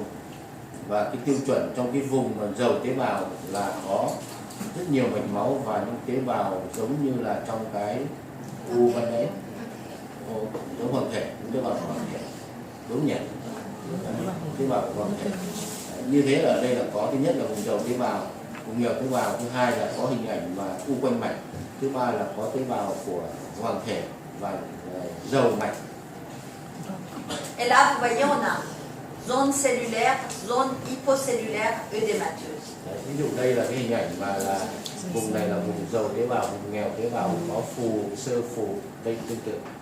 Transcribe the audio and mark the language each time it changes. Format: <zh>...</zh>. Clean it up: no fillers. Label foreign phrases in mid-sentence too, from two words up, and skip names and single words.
<vi>Và cái tiêu chuẩn trong cái vùng mà giàu tế bào là có rất nhiều mạch máu và những tế bào giống như là trong cái u ban đấy, giống hoàng thể, những tế bào hoàng thể, đúng nhỉ? Tế bào hoàng thể. Như thế là ở đây là có thứ nhất là vùng giàu tế bào, vùng nghèo tế bào, thứ hai là có hình ảnh mà u quanh mạch, thứ ba là có tế bào của hoàng thể và giàu mạch.</vi> <fr>Et là, vous voyez, on a zone cellulaire, zone hypocellulaire, œdémateuse.</fr> <vi>Đấy, ví dụ đây là cái hình ảnh mà là vùng này là vùng giàu tế bào, vùng nghèo tế bào, có phù, sơ phù, đây tương tự.</vi>